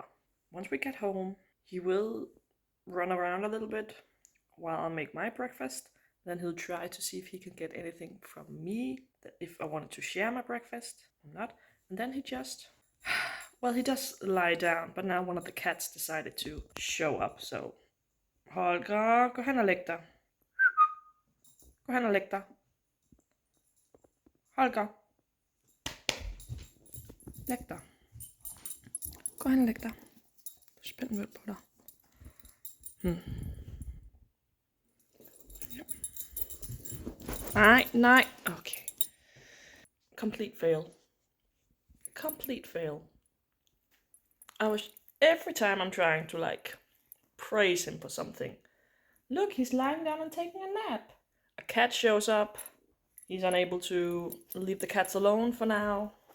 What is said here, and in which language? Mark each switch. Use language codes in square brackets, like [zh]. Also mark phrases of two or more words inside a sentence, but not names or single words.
[en] Once we get home, he will run around a little bit while I make my breakfast. Then he'll try to see if he can get anything from me, if I wanted to share my breakfast or not. And then he just, well, he does lie down, but now one of the cats decided to show up, so Holger, [da] gå hen og læg dig. Gå hen og læg dig. Holger. Læg dig. Gå hen og læg dig. Spænd mød på dig. Ja. Nej. [en] Okay. Complete fail. Complete fail. Every time I'm trying to like praise him for something. Look, he's lying down and taking a nap. A cat shows up. He's unable to leave the cats alone for now.